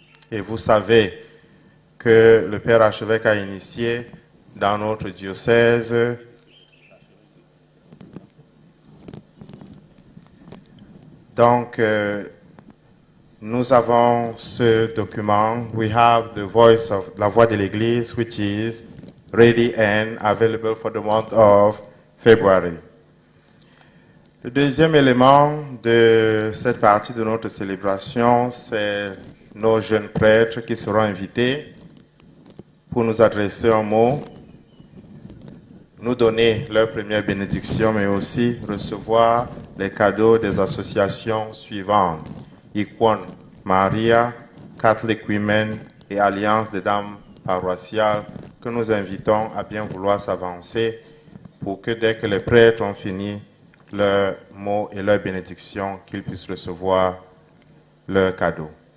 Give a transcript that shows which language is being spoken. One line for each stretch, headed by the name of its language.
French: Et vous savez que le Père Archevêque a initié dans notre diocèse donc nous avons ce document.
English: We have the voice of
French: la voix de l'Église,
English: which is ready and available for the month of February.
French: Le deuxième élément de cette partie de notre célébration, c'est nos jeunes prêtres qui seront invités pour nous adresser un mot, nous donner leur première bénédiction, mais aussi recevoir les cadeaux des associations suivantes: Equon Maria, Catholic Women et Alliance des Dames Paroissiales, que nous invitons à bien vouloir s'avancer pour que dès que les prêtres ont fini leurs mots et leurs bénédictions, qu'ils puissent recevoir leurs cadeaux.